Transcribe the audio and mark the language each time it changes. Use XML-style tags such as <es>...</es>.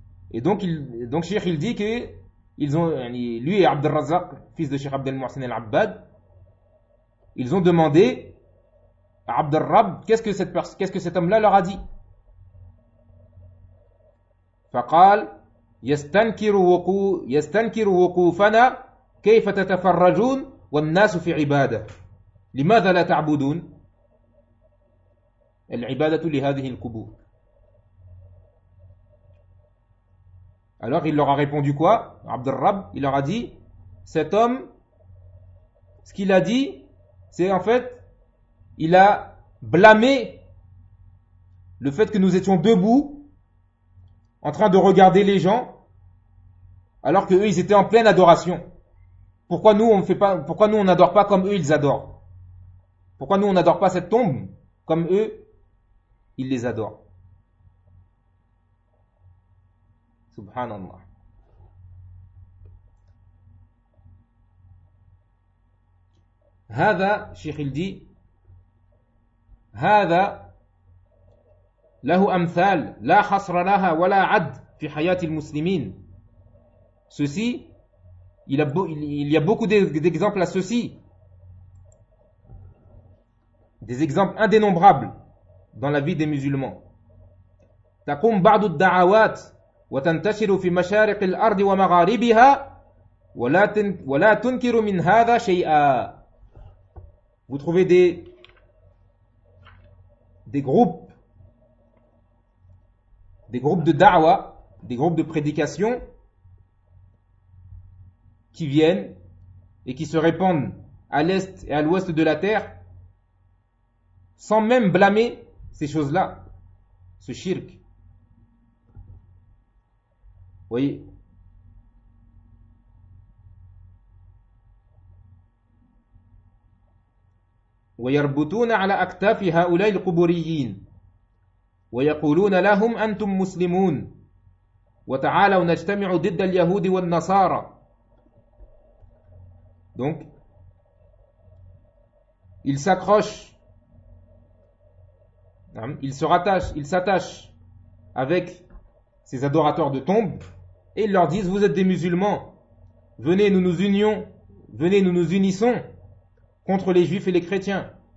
<fr>Et donc Cheikh il dit que lui et Abd al-Razzaq, fils de Cheikh Abd al-Muhsin al-Abbad, ils ont demandé à Abd al-Rab, qu'est-ce que cet homme-là leur a dit.</fr> <ar>فقال يستنكر وقوفنا كيف تتفرجون والناس في عبادة لماذا لا تعبدون العبادة لهذه القبور.</ar> <fr>Alors il leur a répondu quoi, Abd al-Rab? Il leur a dit, cet homme, ce qu'il a dit, c'est en fait, il a blâmé le fait que nous étions debout en train de regarder les gens, alors qu'eux, ils étaient en pleine adoration. Pourquoi nous, on n'adore pas comme eux, ils adorent? Pourquoi nous, on n'adore pas cette tombe comme eux, ils les adorent? Subhanallah.</fr> <ar>Hada, Cheikh,</ar> <fr>il dit,</fr> <ar>hada, له أمثال لا حصر لها ولا عد في حياة المسلمين.</ar> <fr>Ceci, il y a beaucoup d'exemples à ceci, des exemples indénombrables dans la vie des musulmans.</fr> <ar>تقوم بعض الدعوات وتنتشر في مشارق الأرض ومغاربها ولا تنكر من هذا شيئا.</ar> <fr>Vous trouvez des groupes. Des groupes de da'wa, des groupes de prédication qui viennent et qui se répandent à l'est et à l'ouest de la terre sans même blâmer ces choses-là, ce shirk. Vous voyez?</fr> <ar>وَيَرْبُطُونَ عَلَى أَكْتَافِ هَؤُلَاءِ الْقُبُورِيِّينَ ويقولون لهم أنتم مسلمون وتعالوا نجتمع ضد اليهود والنصارى.</ar> <fr>Donc, ils s'accrochent, ils s'attachent avec ces adorateurs de tombes et ils leur disent, vous êtes des musulmans, venez nous unissons contre les juifs et les chrétiens.</fr>